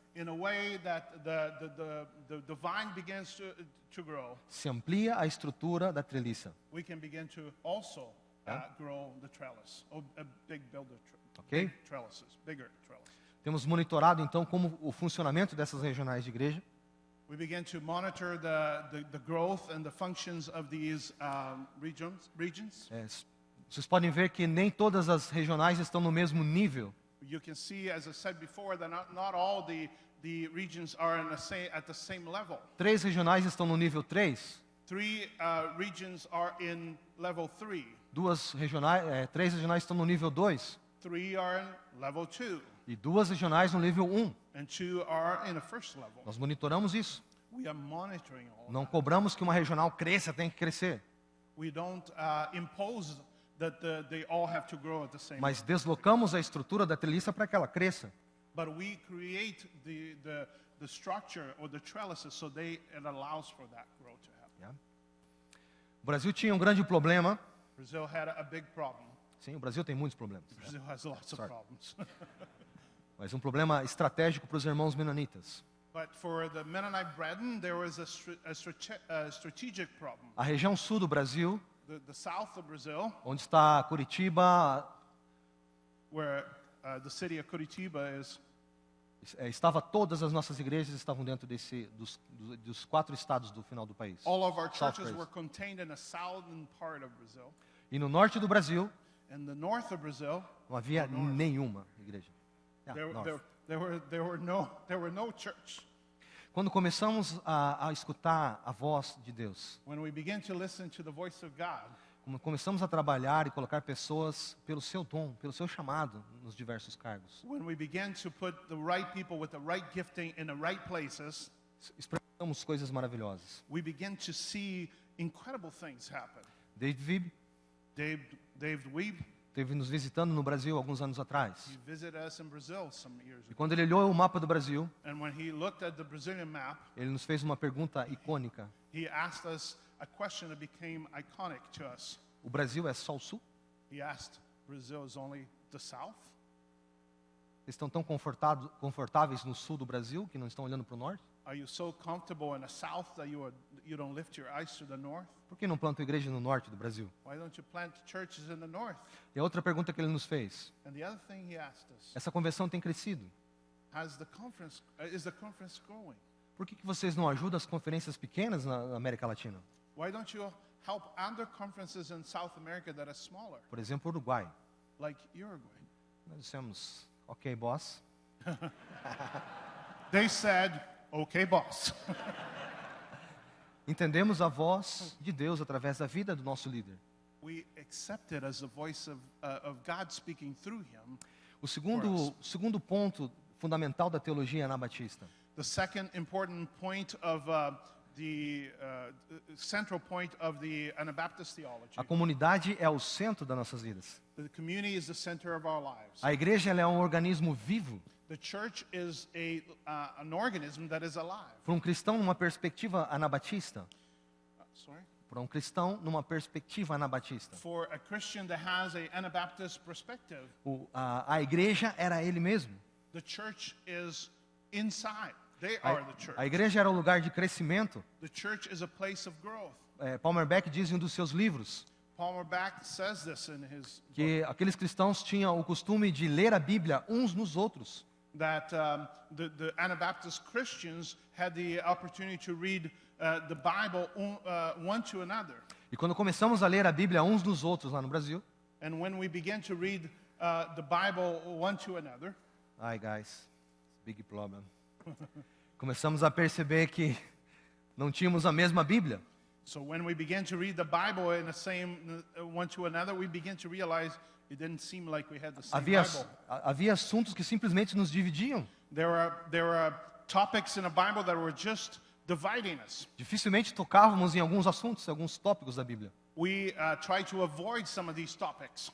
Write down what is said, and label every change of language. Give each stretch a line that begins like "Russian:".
English: In a way that the vine begins to grow,
Portuguese: se amplia a estrutura da treliça.
English: we can begin to also grow the trellis. A big builder Ok? big trellises, bigger trellis.
Portuguese: Temos monitorado então como o funcionamento dessas regionais de igreja.
English: We begin to monitor the growth and the functions of these regions.
Portuguese: Vocês podem ver que nem todas as regionais estão no mesmo nível.
English: You can see, as I said before, that not all the regions are at the same level.
Portuguese: 3 regionais estão no nível 3.
English: 3 regions are in level 3.
Portuguese: 3 regionais estão no nível 2.
English: 3 are in level 2.
Portuguese: E 2 regionais no nível 1.
English: And 2 are in the first level.
Portuguese: Nós monitoramos isso.
English: We are monitoring all.
Portuguese: Não cobramos que uma regional cresça, tem que crescer.
English: We don't impose that they all have to grow at the same
Portuguese: Mas
English: time.
Portuguese: deslocamos a estrutura da treliça para que ela cresça.
English: But we create the structure or the trellises so it allows for that growth to happen.
Portuguese: O Brasil tinha um grande problema.
English: Brazil had a big problem.
Portuguese: Sim, o Brasil tem muitos problemas.
English: Brazil has lots of Sorry. problems.
Portuguese: Mas um problema estratégico para os irmãos menonitas.
English: But for the Mennonite brethren, there was a strategic problem.
Portuguese: A região sul do Brasil,
English: The south of Brazil,
Portuguese: onde está Curitiba,
English: where the city of Curitiba is,
Portuguese: todas as nossas igrejas estavam dentro dos 4 estados do final do país.
English: all of our South churches Praise. were contained in the southern part of Brazil.
Portuguese: E no norte do Brasil,
English: In the north of Brazil,
Portuguese: não havia nenhuma igreja.
English: North. there were no church.
Portuguese: Quando começamos a escutar a voz de Deus,
English: When we begin to listen to the voice of God,
Portuguese: quando começamos a trabalhar e colocar pessoas pelo seu dom, pelo seu chamado nos diversos cargos,
English: when we begin to put the right people with the right gifting in the right places,
Portuguese: experimentamos coisas maravilhosas.
English: we begin to see incredible things happen. David David Weeb,
Portuguese: esteve nos visitando no Brasil alguns anos atrás.
English: he visited us in Brazil some years
Portuguese: E
English: ago.
Portuguese: quando ele olhou o mapa do Brasil,
English: And when he looked at the Brazilian map,
Portuguese: ele nos fez uma pergunta icônica.
English: he asked us a question that became iconic to us.
Portuguese: O Brasil é só o sul?
English: He asked, Brazil is only the south?
Portuguese: estão tão confortáveis no sul do Brasil que não estão olhando para o norte?
English: Are you so comfortable in the south that you don't lift your eyes to the north?
Portuguese: Por que não plantam igreja no norte do Brasil?
English: Why don't you plant churches in the north?
Portuguese: E a outra pergunta que ele nos fez:
English: And the other thing he asked us,
Portuguese: essa convenção tem crescido.
English: is the conference growing?
Portuguese: Por que vocês não ajudam as conferências pequenas na América Latina?
English: Why don't you help other conferences in South America that are smaller,
Portuguese: Por exemplo, Uruguai.
English: like Uruguay?
Portuguese: Nós dissemos,
English: ok, boss. They said, okay, boss.
Portuguese: Entendemos a voz de Deus através da vida do nosso líder.
English: We accept it as the voice of God speaking through him.
Portuguese: O segundo ponto fundamental da teologia anabatista.
English: The second important point of the central point of the Anabaptist theology.
Portuguese: A comunidade é o centro das nossas vidas.
English: The community is the center of our lives.
Portuguese: A igreja ela é um organismo vivo.
English: The church is an organism that is alive.
Portuguese: Para um cristão, numa perspectiva anabatista.
English: Sorry?
Portuguese: Para um cristão, numa perspectiva anabatista.
English: For a Christian that has an Anabaptist perspective,
Portuguese: A igreja era ele mesmo.
English: the church is inside. They are the church.
Portuguese: A igreja era o lugar de crescimento.
English: The church is a place of growth.
Portuguese: Palmer Beck diz em um dos seus livros
English: Palmer Beck says this in his book,
Portuguese: que aqueles cristãos tinham o costume de ler a Bíblia uns nos outros.
English: that the Anabaptist Christians had the opportunity to read the Bible one to another.
Portuguese: E quando começamos a ler a Bíblia uns nos outros lá no Brasil,
English: And when we began to read the Bible one to another, ai guys, big problem.
Portuguese: Começamos a perceber que não tínhamos a mesma Bíblia.
English: so when we began to read the Bible in the same one to another, we began to realize it didn't seem like we had the same Bible.
Portuguese: Havia assuntos que simplesmente nos dividiam.
English: There are topics in the Bible that were just dividing us.
Portuguese: Dificilmente tocávamos em alguns assuntos, alguns tópicos da Bíblia.
English: We tried to avoid some of these topics.